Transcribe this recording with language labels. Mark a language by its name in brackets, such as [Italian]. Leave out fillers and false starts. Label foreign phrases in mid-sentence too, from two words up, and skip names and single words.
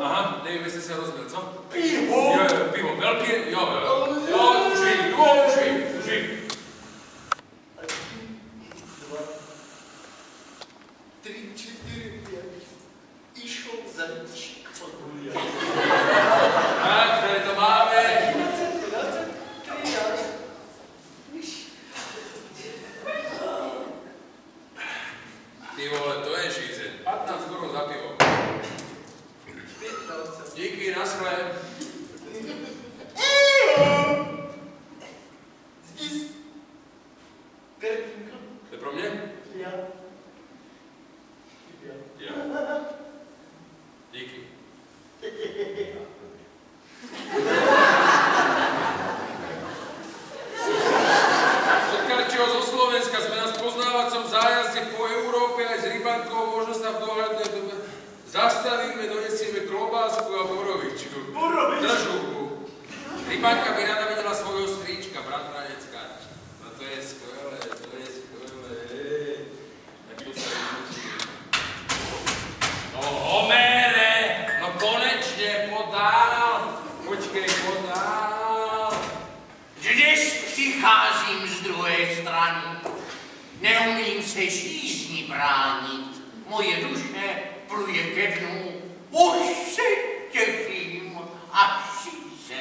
[Czech] Aha, nevím, jestli se rozbil, co? Pivo. Jo, pivo, velký, jo, už vím, už vím. 3, 4, 5. [Russian] И шел зайчик погулять. [Czech] Tak, tady to máme. 13. Ty vole, to je šízeň. 15 korun za pivo. Díky, naschle. To je pro mě? Já. Já. Díky. [Slovak] Od Karčího zo Slovenska sme na spoznávacom zájazde po Európe aj s rybankou, možno sa v dohľadnej dobe zastavíme, donesieme klobásku a borovičku. Držúku. Rybanka by rada videla svojho stríčka, bratranec Karč. No to je skvelé, to je skvelé. Tak tu sa vyučí. [Czech] No Homére, no konečne podál. Počkej, podál. Dnes přicházím z druhé strany. Neumím se žízni bránit. Moje duše pluje ke dnu. Už se těším, až se.